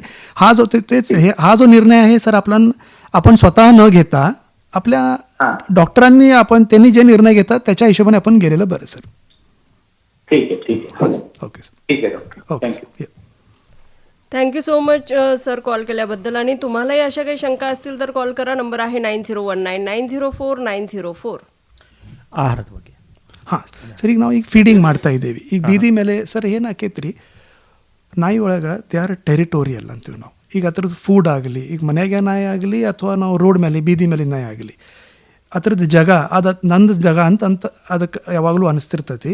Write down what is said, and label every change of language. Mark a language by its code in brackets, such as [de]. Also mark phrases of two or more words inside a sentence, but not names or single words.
[mr] हा जो निर्णय आहे सर आपण स्वतः न घेता आपल्या डॉक्टरांनी त्यांनी जे निर्णय घेतात त्याच्या हिशोबाने आपण गेलेलं बरं सर. ठीक आहे. [en] OK sir. [mr] ठीक आहे डॉक्टर. ओके थँक्यू. [en] thank you so much sir [mr] कॉल केल्याबद्दल. आणि तुम्हालाही अशा काही शंका असतील तर कॉल करा. नंबर आहे 9019904904. [kn] ಆಹಾರದ ಬಗ್ಗೆ ಹಾಂ ಸರ್, ಈಗ ನಾವು ಈಗ ಫೀಡಿಂಗ್ ಮಾಡ್ತಾ ಇದ್ದೀವಿ. ಈಗ ಬೀದಿ ಮೇಲೆ ಸರ್ ಏನಾಕೈತೆ ರೀ, ನಾಯಿ ಒಳಗೆ [en] they are territorial [kn] ಅಂತೀವಿ ನಾವು. ಈಗ ಅದ್ರದ್ದು ಫುಡ್ ಆಗಲಿ, ಈಗ ಮನೆಗೆ ನಾಯಿ ಆಗಲಿ ಅಥವಾ ನಾವು ರೋಡ್ ಮೇಲೆ ಬೀದಿ ಮೇಲೆ ನಾಯಿ ಆಗಲಿ, ಅದ್ರದ್ದು ಜಾಗ ನಂದು ಜಾಗ ಅಂತ ಅದಕ್ಕೆ ಯಾವಾಗಲೂ ಅನಿಸ್ತಿರ್ತೈತಿ.